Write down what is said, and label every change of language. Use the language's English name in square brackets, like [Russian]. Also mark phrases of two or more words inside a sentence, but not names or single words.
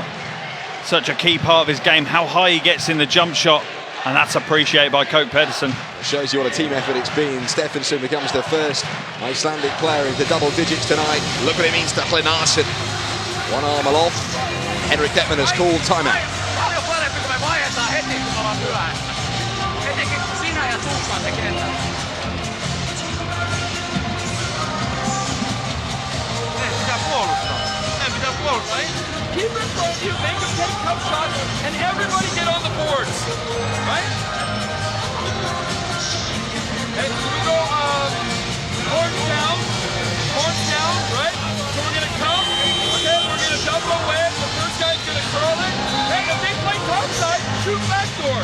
[English] Such a key part of his game, how high he gets in the jump shot, and that's appreciated by Coke Pedersen. It shows you what a team effort it's been. Stephenson becomes the first Icelandic player into double digits tonight. Look what it means to Hlinarsson. One arm aloft. Henrik Detman has called timeout. [Finnish] Paljon parempi, kun me vaihdetaan heti, kun me ollaan myöhässä. Etenkin sinä ja Tuukka tekee tätä. Meidän pitää puolustaa. [English] Keep it in front of you, make them take tough shots, and everybody get on the boards, right? Okay, so we go horns down, right? So we're gonna come, okay, we're gonna double away, the first guy's gonna curl it, and if they play topside, shoot backdoor.